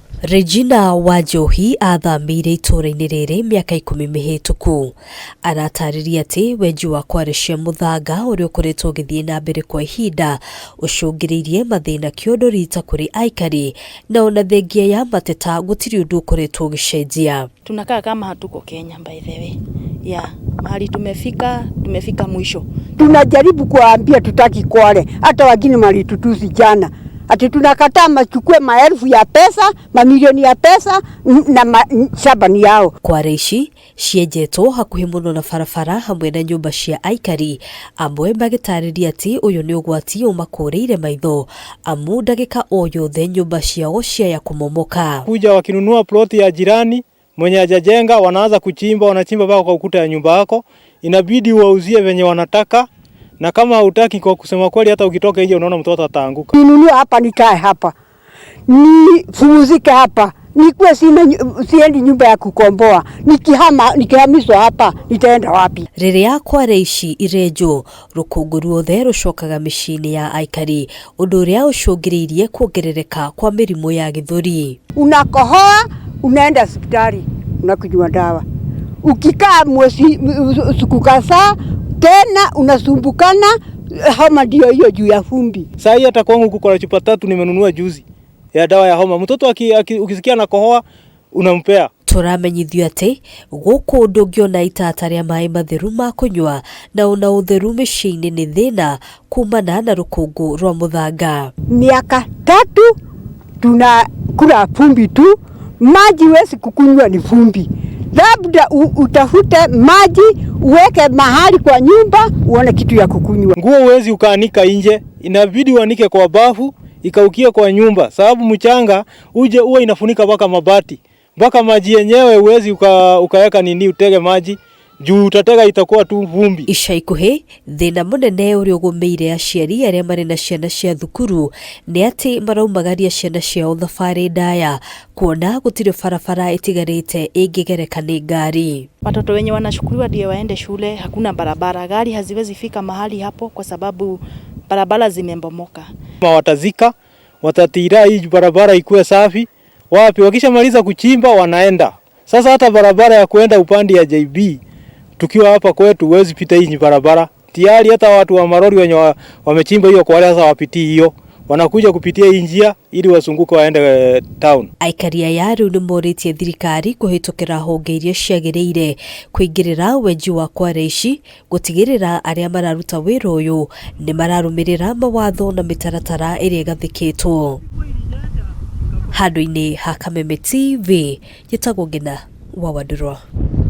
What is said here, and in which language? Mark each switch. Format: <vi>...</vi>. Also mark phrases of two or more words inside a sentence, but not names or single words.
<ki>Regina Wanjohi athamire itũra-inĩ rĩrĩ mĩaka 10 mĩhĩtũku. Aratarĩria atĩ wenji wa kwarĩcia mũthanga ũrĩa ũkoretwo ũgĩthiĩ na mbere kwa ihinda ũcũngĩrĩirie mathĩna kĩũndũri ta kũrĩ aikari, na ona thengia ya mateta gũtirĩ ũndũ ũkoretwo ũgĩcenjia.</ki> <sw>Tunakaa kama hatuko Kenya</sw> <en>by the way.</en> <sw>Mahali tumefika mwisho. Tunajaribu kuambia tutaki Kwale, hata wengine walitutusi jana. Ati tunakataa machukue maelfu ya pesa, mamilioni ya pesa na shabani yao.</sw> <ki>Kware ici cienjetwo hakuhĩ mũno na barabara hamwe na nyũmba cia aikari, amwe magĩtarĩria atĩ ũyũ nĩ ũgwati ũmakũrĩire maitho amu ndagĩka o yothe nyũmba ciao ciaya kũmomoka.</ki> <sw>Kuja wakinunua ploti ya jirani mwenye hajajenga, wanaanza kuchimba, wanachimba mpaka kwa ukuta ya nyumba yako, inabidi wauzie venye wanataka. Na kama hutaki, kwa kusema kweli, hata ukitoka nje unaona mtoto ataanguka. Ninunue hapa, nikae hapa, nifumuzike hapa, nikuwe siendi nyumba ya kukomboa. Nikihamishwa hapa nitaenda wapi?</sw> <ki>Rĩrĩa Kware ici irenjwo, rũkũngũ ruothe rũcokaga mĩciĩ-inĩ ya aikari, ũndũ ũrĩa ũcũngĩrĩirie kuongerereka kwa mĩrimũ ya gĩthũri.</ki> <sw>Unakohoa, unaenda hospitali, unakunywa dawa. Ukikaa mwezi siku kadhaa tena unasumbukana, homa ndio hiyo juu ya fumbi. Sasa hii hata kwangu kuko na chupa 3 nimenunua juzi ya dawa ya homa. Mtoto ukisikia na kohoa unampea.</sw> <ki>Turamenyithio atĩ gũkũ ndũngĩona itata rĩa maĩ matheru ma kũnyua na ona ũtheru mĩciĩ-inĩ nĩ thĩna kumana na rũkũngũ rwa mũthanga.</ki> <sw>Miaka 3 tunakula fumbi tu, maji wezi kukunywa ni fumbi. Labda utafute maji uweke mahali kwa nyumba uone kitu ya kukunywa. Nguo uwezi ukaanika nje, inabidi uanike kwa bafu ikaukie kwa nyumba, sababu mchanga uwe inafunika mpaka mabati. Mpaka maji yenyewe uwezi ukaweka nini utege maji, juu utatega itakuwa tu vumbi.</sw> <ki>Ica ikuhĩ thĩna mũnene ũrĩa ũgũmĩire aciari arĩa marĩ na ciana cia thukuru nĩ atĩ maraumagaria ciana ciao thabarĩ ndaya, kuona gũtirĩ barabara ĩtigarĩte ĩngĩgereka nĩ ngari.</ki> <sw>Watoto wenye wanashukuliwa ndio waende shule, hakuna barabara, gari haziwezi fika mahali hapo kwa sababu barabara zimembomoka. Watazika, watatira hii barabara ikuwe safi. Wapi wakishamaliza kuchimba wanaenda. Sasa hata barabara ya kuenda upande ya JB tukiwa hapa kwetu huwezi pita hii barabara. Tayari hata watu wa marori wenye wamechimba hiyo kwa sasa wapitii hiyo. Wanakuja kupitia hii njia ili wasunguke waende town.</sw> <ki>Aikari aya rĩu nĩmorĩtie thirikari kũhĩtũkĩra honge iria ciagĩrĩire kũingĩrĩra wenji wa Kware ici, gũtigĩrĩra arĩa mararuta wĩra ũyũ nĩ mararũmĩrĩra mawatho na mĩtaratara ĩrĩa ĩgathĩkĩtwo. Handũ-inĩ ha Kameme TV, njĩtagwo Ngina wa Wandũrwa.</ki>